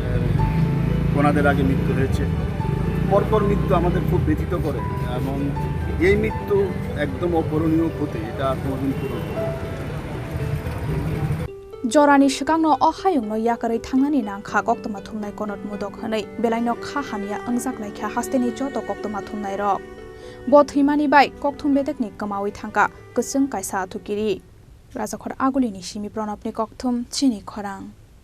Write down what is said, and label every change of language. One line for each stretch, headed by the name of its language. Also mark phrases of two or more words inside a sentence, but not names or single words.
Bangla: কোনাদের আগে মৃত্যু হয়েছে পরপর মৃত্যু আমাদের খুব ব্যথিত করে এবং এই মৃত্যু একদম অপূরণীয় ক্ষতি এটা কোনোদিন পূরণ হবে
Kok Borok: Jorani sikangno o Hayungno Yakarwi Thangnani nangkha Koktwma Thumnai Kanad Modak hanai belaino kha hamya angjak laikha hasteni joto Koktwma Thumnai rok bo thimani bai Kokthum bedekni kamawi thangka kusung kaisa thukiri Rajakhor Agulini Simi Pranabni Kokthum Chini Khorang